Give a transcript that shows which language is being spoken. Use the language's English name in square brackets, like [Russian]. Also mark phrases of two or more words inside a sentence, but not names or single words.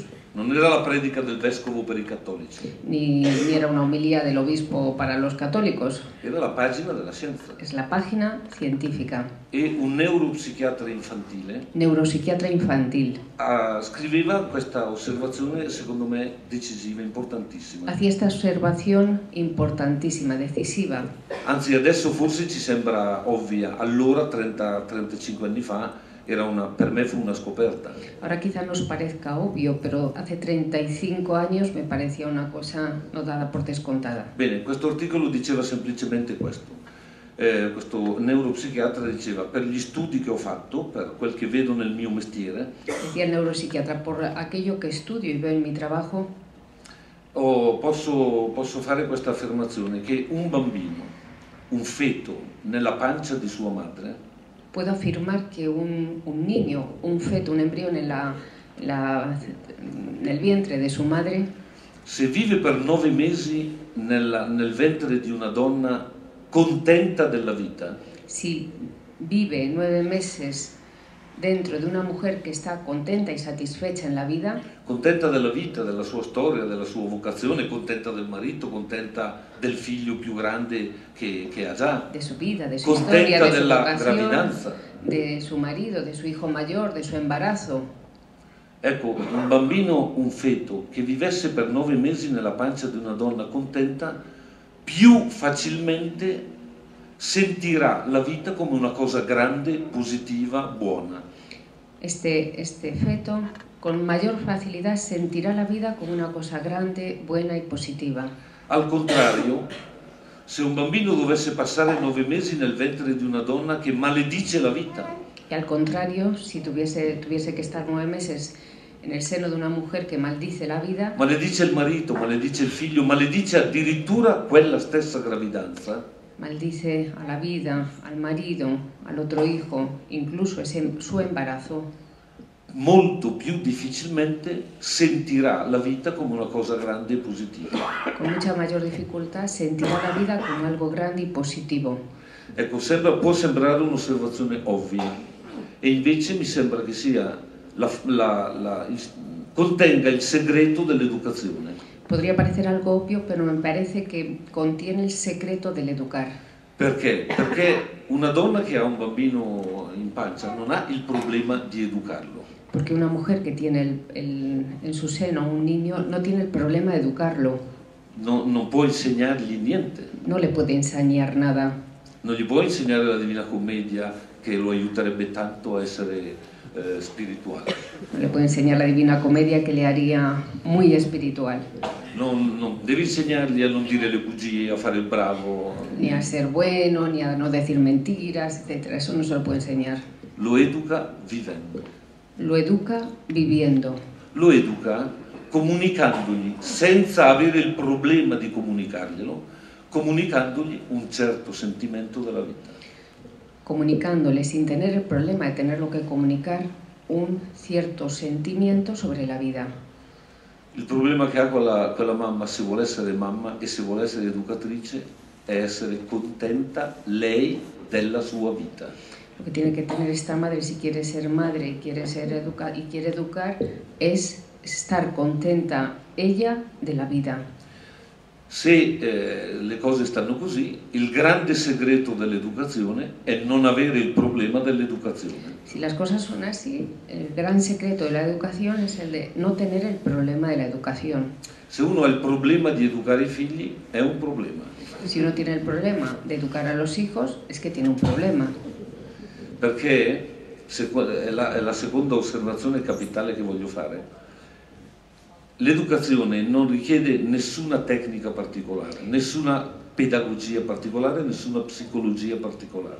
[Italian] non era la predica del vescovo per i cattolici, [Spanish] ni era una homilía del obispo para los católicos. [Italian] era la pagina della Scienza. [Spanish] Es la página científica. [Italian] E un neuropsichiatra infantile [Spanish] Neuropsiquiatra infantil. [Italian] scriveva questa osservazione, secondo me, decisiva, importantissima. [Spanish] Hacía esta observación importantísima, decisiva. [Italian] Anzi, adesso forse ci sembra ovvia, allora, 30-35 anni fa, per me fu una scoperta. [Spanish] Ahora quizá nos parezca obvio, pero hace 35 años me parecía una cosa no dada por descontada. [Italian] Bene, questo articolo diceva semplicemente questo. Questo neuropsichiatra diceva: per gli studi che ho fatto, per quel che vedo nel mio mestiere, [Spanish] Decía el neuropsiquiatra, por aquello que estudio y veo en mi trabajo, [Italian] posso fare questa affermazione, che un bambino, un feto nella pancia di sua madre, [Spanish] puedo afirmar que un niño, un feto, un embrión en el vientre de su madre, [Italian] se vive per 9 mesi nel ventre di una donna contenta della vita, [Spanish] si vive 9 meses dentro de una mujer que está contenta y satisfecha en la vida, [Italian] contenta della vita, della sua storia, della sua vocazione, contenta del marito, contenta del figlio più grande che ha già, [Spanish] de su vida, de su [Italian] contenta [Spanish] historia, de su [Italian] della [Spanish] vocación, [Italian] gravidanza. [Spanish] de su marido, de su hijo mayor, de su embarazo. [Italian] Ecco, un bambino, un feto che vivesse per 9 mesi nella pancia di una donna contenta, più facilmente sentirà la vita come una cosa grande, positiva, buona. [Spanish] Este feto con mayor facilidad sentirá la vida como una cosa grande, buena y positiva. [Italian] Al contrario, se un bambino dovesse passare 9 mesi nel ventre di una donna che maledice la vita, [Spanish] Y al contrario, si tuviese que estar 9 meses en el seno de una mujer que maldice la vida, [Italian] maledice il marito, maledice il figlio, maledice addirittura quella stessa gravidanza, [Spanish] maldice a la vida, al marido, al otro hijo, incluso su embarazo, [Italian] molto più difficilmente sentirà la vita come una cosa grande e positiva. [Spanish] con mucha mayor dificultad sentirá la vida como algo grande y positivo. [Italian] Ecco, può sembrare un'osservazione ovvia, e invece mi sembra che sia contenga il segreto dell'educazione. [Spanish] Podría parecer algo obvio, pero me parece que contiene el secreto del educar. [Italian] Perché? Perché una donna che ha un bambino in pancia non ha il problema di educarlo. [Spanish] Porque una mujer que tiene en su seno un niño no tiene el problema de educarlo. [Italian] Non può insegnargli niente. [Spanish] No le puede enseñar nada. [Italian] Non gli può insegnare la Divina Commedia, che lo aiuterebbe tanto a essere spirituale. [Spanish] No le puede enseñar la Divina Comedia, que le haría muy espiritual. [Italian] Non devi insegnargli a non dire le bugie, a fare il bravo. [Spanish] Ni a ser bueno, ni a no decir mentiras, etc. Eso no se lo puede enseñar. [Italian] Lo educa vivendo. [Spanish] Lo educa viviendo. [Italian] Lo educa comunicandogli, senza avere il problema di comunicarglielo, comunicandogli un certo sentimento della vita. [Spanish] Comunicándole sin tener el problema de tenerlo que comunicar un cierto sentimiento sobre la vida. [Italian] Il problema che ha quella mamma, se vuole essere mamma e se vuole essere educatrice, è essere contenta lei della sua vita. [Spanish] Lo que tiene que tener esta madre, si quiere ser madre y quiere educar, es estar contenta ella de la vida. [Italian] Se le cose stanno così, il grande segreto dell'educazione è non avere il problema dell'educazione. [Spanish] Si las cosas son así, el gran secreto de la educación es el de no tener el problema de la educación. [Italian] Se uno ha il problema di educare i figli, è un problema. [Spanish] Si uno tiene el problema de educar a los hijos, es que tiene un problema. [Italian] Perché, è la seconda osservazione capitale che voglio fare, l'educazione non richiede nessuna tecnica particolare, nessuna pedagogia particolare, nessuna psicologia particolare.